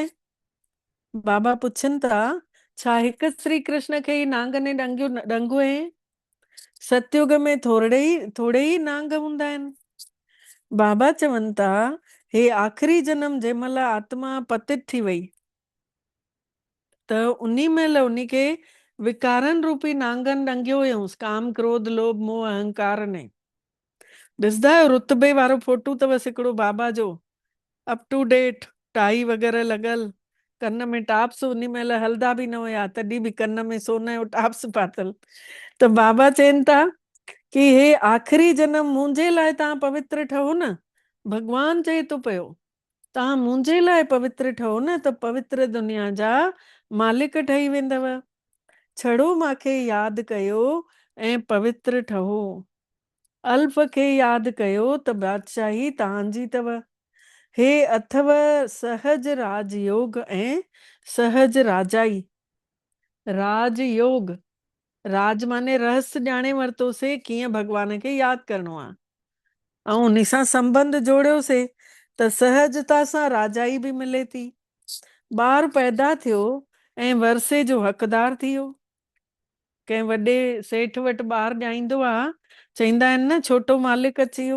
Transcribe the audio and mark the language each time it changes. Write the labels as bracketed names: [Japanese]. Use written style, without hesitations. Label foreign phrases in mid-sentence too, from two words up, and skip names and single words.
[Sindhi] बाबा पुछनि था, छा हिकु श्री कृष्ण खे ई नांग ने ॾंग हयईं? सतयुग में थोड़े ई नांग हूंदा आहिनि। बाबा चवनि था, हे आख़िरी जन्म जंहिं महिल आत्मा पतित थी वई, त उन्ही महिल उन्ही खे विकारन रूपी नांगन ॾंगियो हुयऊंसि, काम क्रोध लोभ मोह अहंकार ने। ॾिसंदा आहियो रुतबे वारो फोटू अथवसि हिकिड़ो बाबा जो, [English] up to date, [Sindhi] टाई वग़ैरह लॻल, कन में टाप्स, उन महिल हलंदा बि न हुया, तॾहिं बि कन में सोन जो टाप्स पातल। त बाबा चवनि था कि हे आख़िरी जन्म मुंहिंजे लाइ तव्हां पवित्र ठहो न। भगवान चए थो पियो तव्हां मुंहिंजे लाइ पवित्र ठहो न, त पवित्र दुनिया जा मालिक ठही वेंदव। छड़ो मांखे यादि कयो ऐं पवित्र ठहो। अल्फ खे यादि कयो त बादशाही तव्हांजी अथव। हे अथव सहज राजयोग ऐं सहज राजाई। राजयोग, राज माने रहस्य ॼाणे वरितोसीं कीअं भॻवान खे यादि करिणो आहे, ऐं उन सां संबंध जोड़ियोसीं त सहजता सां राजाई बि मिले थी। ॿार पैदा थियो ऐं वरसे जो हक़दार थी वियो। कंहिं वॾे सेठ वटि ॿार ॼाईंदो आहे, चवंदा आहिनि न छोटो मालिक अची वियो।